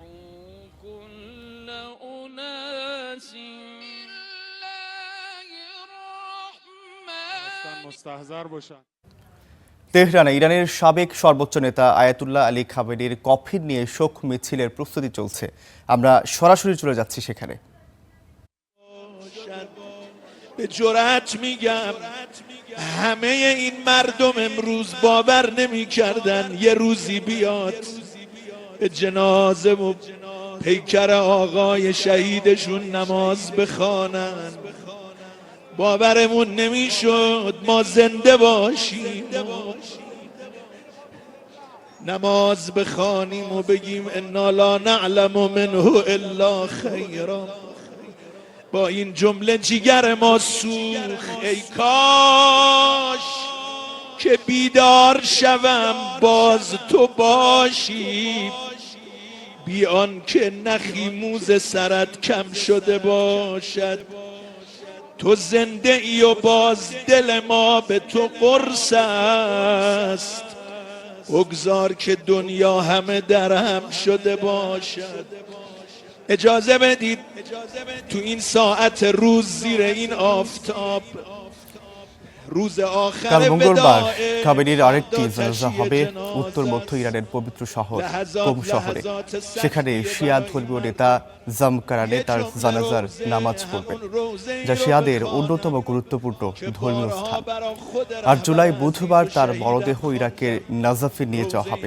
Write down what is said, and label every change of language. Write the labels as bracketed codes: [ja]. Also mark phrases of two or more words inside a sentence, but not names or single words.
[bn] তেহরানে ইরানের সাবেক সর্বোচ্চ নেতা আয়াতুল্লাহ আলী খামেনির কফিন নিয়ে শোক মিছিলের প্রস্তুতি চলছে। আমরা সরাসরি চলে যাচ্ছি সেখানে। [fa] به جرأت میگم همه این مردم امروز باور نمی‌کردن یه روزی بیاد به جنازه و پیکر آقای شهیدشون نماز بخوانن. باورمون نمیشد ما زنده باشیم نماز بخوانیم و بگیم [ar] انا لا نعلم منه الا خیرا. [fa] با این جمله جیگر ما سوخت ای کاش که بیدار شوم باز تو باشی، بی آن که نخی موز سرت کم شده باشد. تو زنده ای و باز دل ما به تو قرص است، بگذار که دنیا همه در هم شده باشد. اجازه بدید تو این ساعت روز زیر این آفتاب روز آخر [bn] মঙ্গলবার খামেনির আরেকটি জানাজা হবে উত্তর মধ্য ইরানের পবিত্র শহর কোম শহরে। সেখানে শিয়া ধর্মীয় নেতা জামকারানে তার জানাজার নামাজ পড়বেন, যা শিয়াদের অন্যতম গুরুত্বপূর্ণ ধর্মীয় স্থান। ৮ জুলাই বুধবার তার মরদেহ ইরাকের নাজাফে নিয়ে যাওয়া হবে।